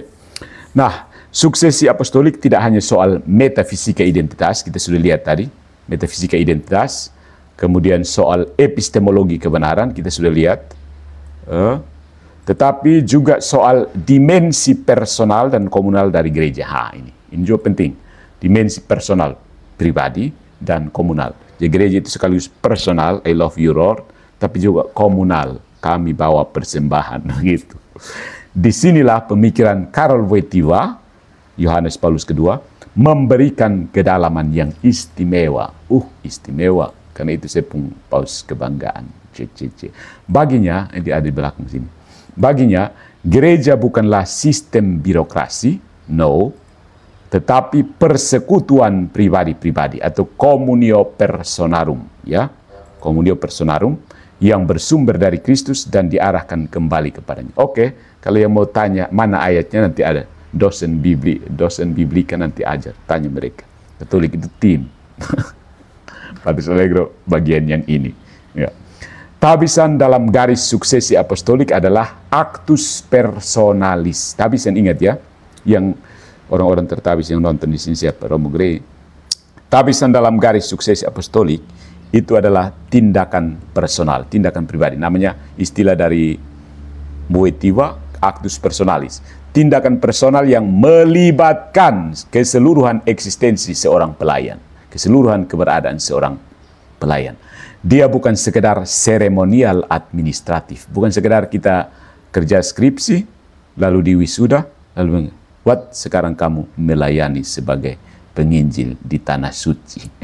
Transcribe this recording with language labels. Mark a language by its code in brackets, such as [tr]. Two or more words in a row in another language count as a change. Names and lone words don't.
[id] Nah, suksesi apostolik tidak hanya soal metafisika identitas, kita sudah lihat tadi, metafisika identitas, kemudian soal epistemologi kebenaran, kita sudah lihat, tetapi juga soal dimensi personal dan komunal dari gereja. Ini juga penting, dimensi personal, pribadi, dan komunal. Jadi gereja itu sekaligus personal, [en] I love you Lord, [id] tapi juga komunal, kami bawa persembahan, gitu. Disinilah pemikiran Karol Wojtyła, Yohanes Paulus II, memberikan kedalaman yang istimewa. Istimewa, karena itu saya pun paus kebanggaan. Baginya, ini ada di belakang sini. Baginya, gereja bukanlah sistem birokrasi, no, tetapi persekutuan pribadi-pribadi atau [la] communio personarum, [id] ya, [la] communio personarum [id] yang bersumber dari Kristus dan diarahkan kembali kepadanya. Oke, kalau yang mau tanya mana ayatnya, nanti ada dosen biblika nanti ajar, tanya mereka. Katolik itu tim. Patrus Allegro bagian yang ini. Ya. Tabisan dalam garis suksesi apostolik adalah [la] actus personalis. [id] Tabisan, ingat ya, yang orang-orang tertabis yang nonton di sini siapa? Romo Grey. Tabisan dalam garis suksesi apostolik itu adalah tindakan personal, tindakan pribadi. Namanya istilah dari Wojtyła, [la] actus personalis. [id] Tindakan personal yang melibatkan keseluruhan eksistensi seorang pelayan, keseluruhan keberadaan seorang pelayan. Dia bukan sekedar seremonial administratif, bukan sekedar kita kerja skripsi, lalu diwisuda, lalu sekarang kamu melayani sebagai penginjil di tanah suci.